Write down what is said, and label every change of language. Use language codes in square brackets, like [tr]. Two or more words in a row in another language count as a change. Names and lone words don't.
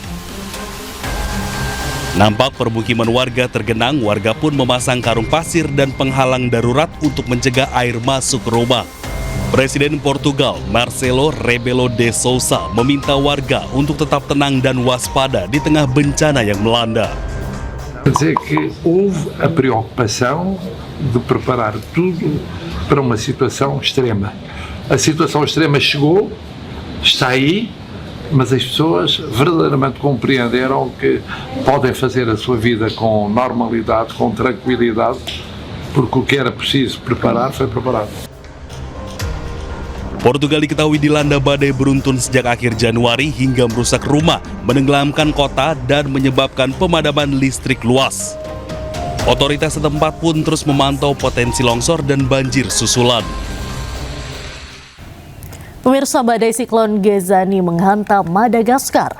[id] Nampak permukiman warga tergenang, warga pun memasang karung pasir dan penghalang darurat untuk mencegah air masuk ke rumah. Presiden Portugal, Marcelo Rebelo de Sousa, meminta warga untuk tetap tenang dan waspada di tengah bencana yang melanda. [pt] Quer dizer que houve a preocupação de preparar tudo para uma situação extrema. A situação extrema chegou, está aí, mas as pessoas verdadeiramente compreenderam que podem fazer a sua vida com normalidade, com tranquilidade, porque o que era preciso preparar foi preparado. [id] Portugal diketahui dilanda badai beruntun sejak akhir Januari hingga merusak rumah, menenggelamkan kota, dan menyebabkan pemadaman listrik luas. Otoritas setempat pun terus memantau potensi longsor dan banjir susulan. Pemirsa, badai siklon Gezani menghantam Madagaskar.